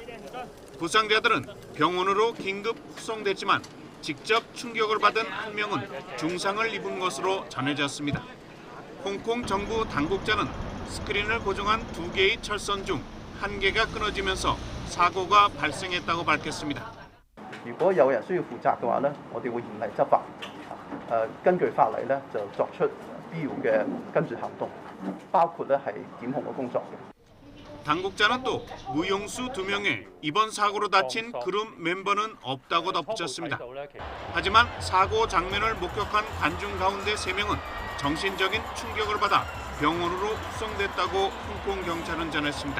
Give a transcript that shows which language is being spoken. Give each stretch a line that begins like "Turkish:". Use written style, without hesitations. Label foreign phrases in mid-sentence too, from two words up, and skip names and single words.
Korean: 부상자들은 병원으로 긴급 후송됐지만 직접 충격을 받은 한 명은 중상을 입은 것으로 전해졌습니다. 홍콩 정부 당국자는 스크린을 고정한 2개의 철선 중 1개가 끊어지면서 사고가 발생했다고 밝혔습니다.
Cantonese: 如果有人需要負責嘅話咧，我哋會嚴厲執法。根據法例咧，就作出必要嘅跟住行動，包括咧係檢控嘅工作嘅。
Korean: 당국자는 또 무용수 2명에 이번 사고로 다친 그룹 멤버는 없다고 덧붙였습니다. 하지만 사고 장면을 목격한 관중 가운데 3명은 정신적인 충격을 받아 병원으로 후송됐다고 홍콩 경찰은 전했습니다.